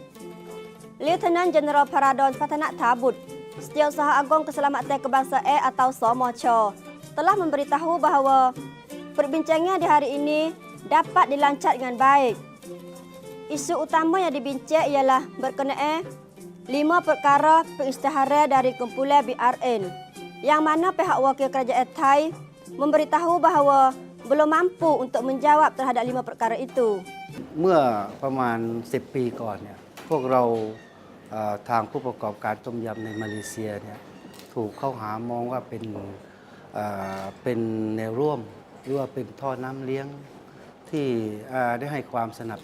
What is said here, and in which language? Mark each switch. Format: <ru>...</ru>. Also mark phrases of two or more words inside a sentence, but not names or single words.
<ms>Lieutenant Jeneral Paradon Patanak Tabut, Setiausaha Agong Keselamatan Kebangsaan atau SOMOCHO, telah memberitahu bahawa perbincangan di hari ini dapat dilancar dengan baik. Isu utama yang dibincang ialah berkenaan 5 perkara pengisytiharan dari kumpulan BRN, yang mana pihak wakil kerajaan Thai memberitahu bahawa belum mampu untuk menjawab terhadap 5 perkara itu.</ms> <th>เมื่อประมาณ10 ปีก่อนเนี่ยพวกเราทางผู้ประกอบการต้มยำในมาเลเซียเนี่ยถูกเข้าหามองว่าเป็นแนวร่วมหรือว่าเป็นท่อน้ำเลี้ยงที่ได้ให้ความสนับส</th>